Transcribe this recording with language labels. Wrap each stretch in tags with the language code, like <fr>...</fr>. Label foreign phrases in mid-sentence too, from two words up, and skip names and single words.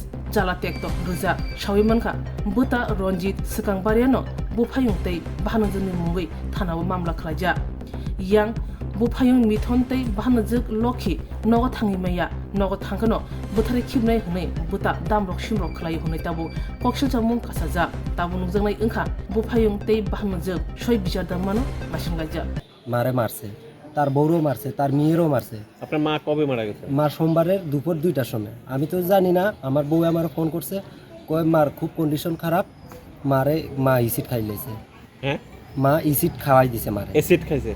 <trp>जाला टेक्टक रुजा साविमानखा Bwta रঞ্জিত सिकांबारियानो Phayung तै Bahanojwkनि मुंगै थानावो मामला खालायजा यां Phayung मिथन तै Bahanojwk लखि नग थाङिमाया नग थांखनो बुथारे खिबनाय हनै Bwta दामरक सिमरक खालायो हनै ताबो कक्सिलजामं कासाजा ताबो नुजांनाय ओंखा Phayung तै Bahanojwk सय बिचार दामानो मासिंगाजा</trp> <bn>মারে মারছে তার বউরও মারছে তার মেয়েরও মারছে। আপনার মা কবে মারা গেছে? মা সোমবারের দুপুর 2টার সময়। আমি তো জানি না, আমার বউ আমার ফোন করছে কয় মার খুব কন্ডিশন খারাপ, মারে মা ইসিড খাই লাইছে। হ্যাঁ মা ইসিড খাওয়াই দিছে মারে। অ্যাসিড খাইছে?</bn>